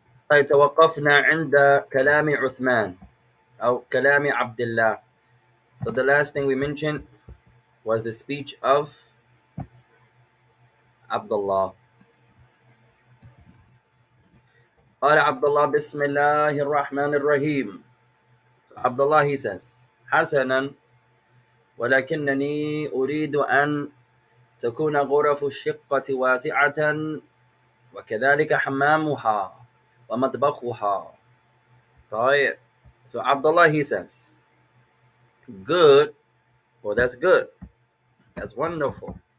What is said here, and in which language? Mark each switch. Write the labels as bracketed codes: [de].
[ar] طيب توقفنا عند كلام عثمان أو كلام عبد الله. [en] So the last thing we mentioned was the speech of Abdullah. [ar] قال عبد الله بسم الله الرحمن الرحيم. [en] Abdullah, he says, [ar] حسنا ولكنني أريد أن تكون غرف الشقة واسعة وكذلك حمامها ومطبخها. طيب. [en] So Abdullah, he says, good, well, that's good, that's wonderful.